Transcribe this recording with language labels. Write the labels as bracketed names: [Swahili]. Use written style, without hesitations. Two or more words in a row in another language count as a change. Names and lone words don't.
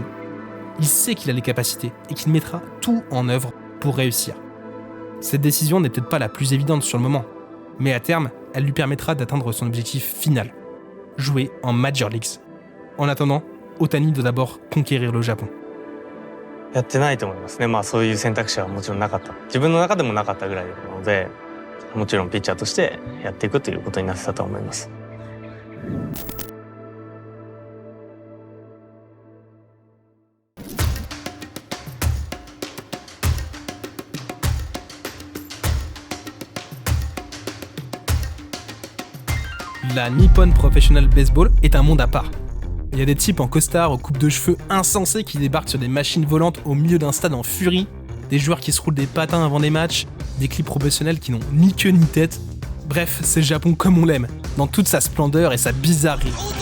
[French] Il sait qu'il a les capacités et qu'il mettra tout en œuvre pour réussir. Cette décision n'est peut-être pas la plus évidente sur le moment, mais à terme, elle lui permettra d'atteindre son objectif final, jouer en Major Leagues. En attendant, Ohtani doit d'abord conquérir le Japon. [Japanese] やってないと思いますね。そういう選択肢はもちろんなかった。自分の中でもなかったぐらいなので、もちろんピッチャーとしてやっていくということになってたと思います。 [French] La Nippon Professional Baseball est un monde à part. Il y a des types en costard aux coupes de cheveux insensés qui débarquent sur des machines volantes au milieu d'un stade en furie, des joueurs qui se roulent des patins avant des matchs, des clips professionnels qui n'ont ni queue ni tête. Bref, c'est le Japon comme on l'aime, dans toute sa splendeur et sa bizarrerie.